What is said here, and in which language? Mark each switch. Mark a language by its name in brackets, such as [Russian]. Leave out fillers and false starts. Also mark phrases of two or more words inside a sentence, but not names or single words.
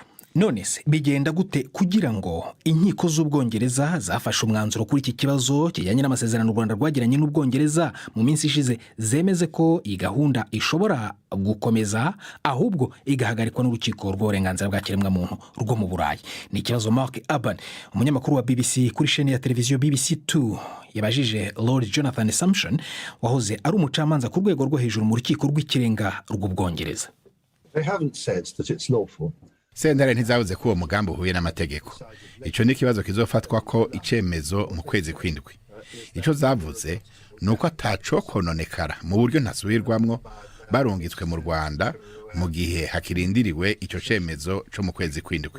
[Kinyarwanda] None se bigenda gute kugira ngo inkiko z'Ubwongereza zafashe umwanzuro kuri iki kibazo kijyanye n'amasezerano u Rwanda rwagiranye n'Ubwongereza mu minsi ishize zemeze ko iyi gahunda ishobora gukomeza ahubwo igahagarikwa n'urukiko rw'uburenganzira bwa kiremwamuntu rwo mu Burayi? Ni ikibazo Mark Aban, umunyamakuru wa BBC kuri chaîne ya televiziyo BBC2, yabajije Lord Jonathan Sumption wahoze ari umucamanza ku rwego rwo hejuru mu rukiko rw'ikirenga rw'Ubwongereza. [Rundi] Sentare ntizavuze ko uwo mugambi uhuye n'amategeko. Ico ni kibazo kizofatwa ko icemezo mu kwezi kw'indwi. Ico zavuze nuko ataco kononekara mu buryo ntasubirwamwo barungitswe mu Rwanda mu gihe hakirindiriwe ico cemezo co mu kwezi kw'indwi.